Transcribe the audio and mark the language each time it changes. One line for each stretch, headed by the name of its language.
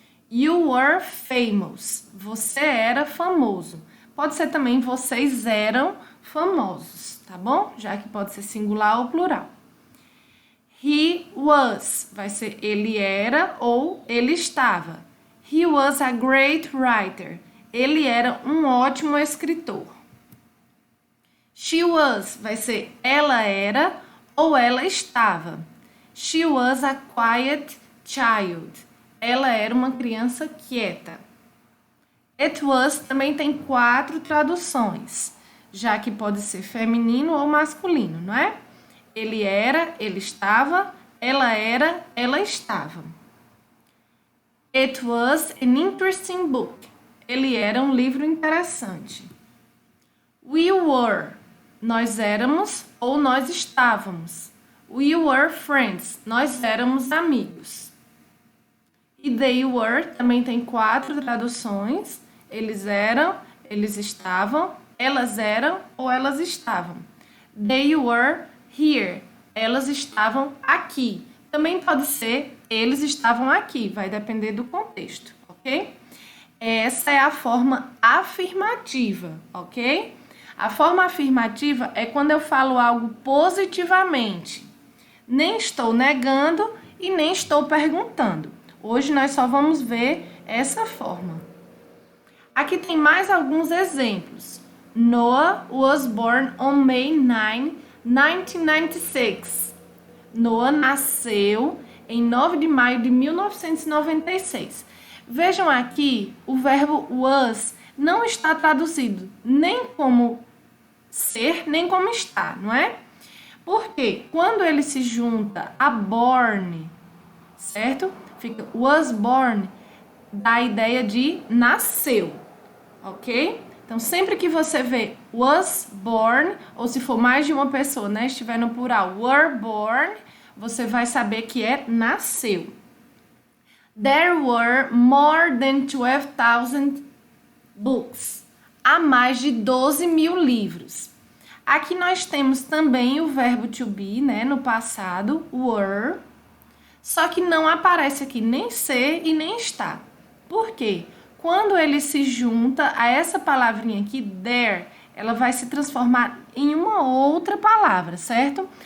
English: You were famous,
Portuguese: você era famoso. Pode ser também vocês eram famosos, tá bom? Já que pode ser singular ou plural.
English: He was,
Portuguese: vai ser ele era ou ele estava.
English: He was a great writer,
Portuguese: ele era um ótimo escritor.
English: She was,
Portuguese: vai ser ela era ou ela estava.
English: She was a quiet child,
Portuguese: ela era uma criança quieta.
English: It was
Portuguese: também tem 4 traduções, já que pode ser feminino ou masculino, não é? Ele era, ele estava, ela era, ela estava.
English: It was an interesting book.
Portuguese: Ele era um livro interessante.
English: We were,
Portuguese: nós éramos ou nós estávamos.
English: We were friends,
Portuguese: nós éramos amigos. E
English: they were
Portuguese: também tem 4 traduções. Eles eram, eles estavam, elas eram ou elas estavam.
English: They were here,
Portuguese: elas estavam aqui. Também pode ser eles estavam aqui, vai depender do contexto, ok? Essa é a forma afirmativa, ok? A forma afirmativa é quando eu falo algo positivamente. Nem estou negando e nem estou perguntando. Hoje nós só vamos ver essa forma. Aqui tem mais alguns exemplos.
English: Noah was born on May 9, 1996.
Portuguese: Noah nasceu em 9 de maio de 1996. Vejam aqui, o verbo was não está traduzido nem como ser, nem como estar, não é? Porque quando ele se junta a born, certo? Fica was born, dá a ideia de nasceu, ok? Então, sempre que você vê was born, ou se for mais de uma pessoa, né, estiver no plural, were born, você vai saber que é nasceu.
English: There were more than 12,000 books.
Portuguese: Há mais de 12 mil livros. Aqui nós temos também o verbo to be, né, no passado, were, só que não aparece aqui nem ser e nem estar. Por quê? Quando ele se junta a essa palavrinha aqui, there, ela vai se transformar em uma outra palavra, certo?